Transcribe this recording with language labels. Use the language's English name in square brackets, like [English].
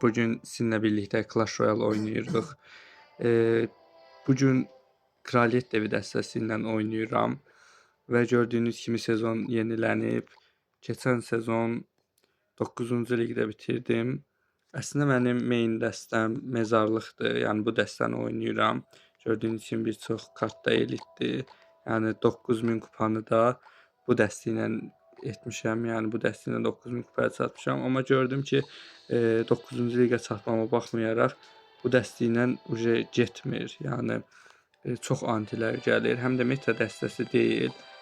[Turkish] Bugün sizinle birlikte Clash Royale oynuyoruz. [Azerbaijani] Bugün Kraliyet Devi dəstəsi ilə oynayıram və gördüyünüz kimi sezon yenilənib. Keçən sezon 9-cu liqdə bitirdim. Əslində mənim main dəstəm mezarlıqdır. Yəni bu dəstəni oynayıram. Gördüyünüz kimi bir çox kartda elitdir. Yəni 9000 kupanı da bu dəstə ilə etmişəm. Yəni bu dəstə ilə 9000 kupaya çatmışam. Amma gördüm ki 9-cu liqə çatmama baxmayaraq bu dəstə ilə uje getmir. Yəni çox antilər gəlir. Həm də meta dəstəsi deyil.